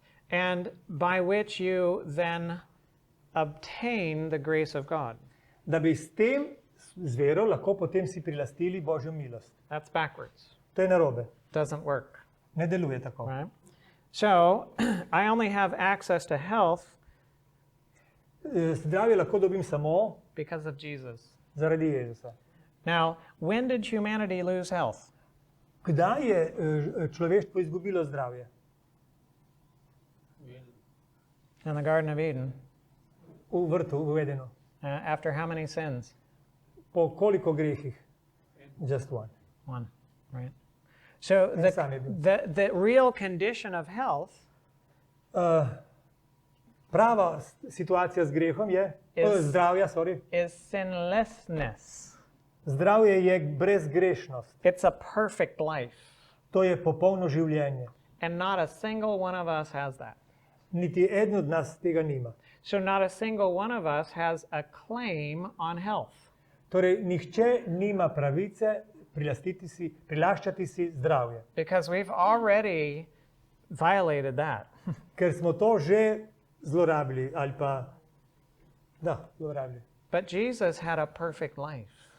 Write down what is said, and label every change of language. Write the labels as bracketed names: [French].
[English] and by which you then obtain the grace of God. [Slovenian] Da bi s tem, z vero, lahko potem si prilastili Božjo milost. [English] That's backwards. [Slovenian] To je narobe. [English] Doesn't work, [Slovenian] Ne deluje tako. [English] right? So I only have access to health [Slovenian] Zdravje lahko dobim samo [English] because of Jesus. [Slovenian] zaradi Jezusa. [English] Now, when did humanity lose health? [Slovenian] Kdaj je človeštvo izgubilo zdravje? [English] In the Garden of Eden. [Slovenian] V vrtu, v Edenu. [English] After how many sins? [Slovenian] Po koliko grehih? [English] Just one. One, right? So [Slovenian] En sam je bil. [English] the real condition of health [Slovenian] Prava situacija z grehom je, zdravja, sorry. [English] is sinlessness. [Slovenian] Zdravje je brezgrešnost. [English] It's a perfect life. [Slovenian] To je popolno življenje. [English] And not a single one of us has that. [Slovenian] Niti eden od nas tega nima. [English] So not a single one of us has a claim on health. [Slovenian] Torej, nihče nima pravice prilaščati si zdravje. [English] Because we've already violated that. [Slovenian] Ker smo to že zlorabili ali pa zlorabili. [English] But Jesus had a perfect life.